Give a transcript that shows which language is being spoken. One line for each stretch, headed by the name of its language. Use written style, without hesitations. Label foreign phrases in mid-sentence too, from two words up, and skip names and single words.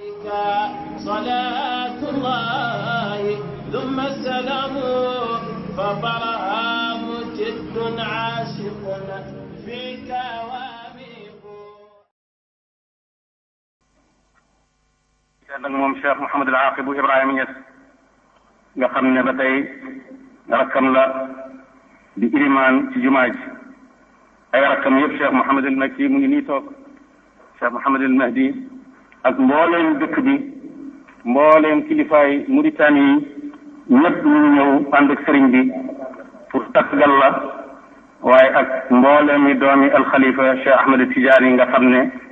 Arabic: صلاة الله ثم السلام فبرهام جد عاشق فيك واميق.
Wolof: nag moom Cheikh Mouhamadul Aqib Ibrahima Niass nga xam ne ba tey rakkam la di ilimaan ci jumaa ji ay rakkam yëpp Cheikh Mouhamadul Makki mu ngi nii toog Cheikh Mouhamadul Mahdi ak mbooleem dëkk bi mbooleem kilifaay Mauritanie yi ñëpp ñu ngi ñëw ànd ak sëriñ bi pour tàggal la waaye ak mbooleem yi doomi alxalifa Cheikh Ahmed Tidiane yi nga xam ne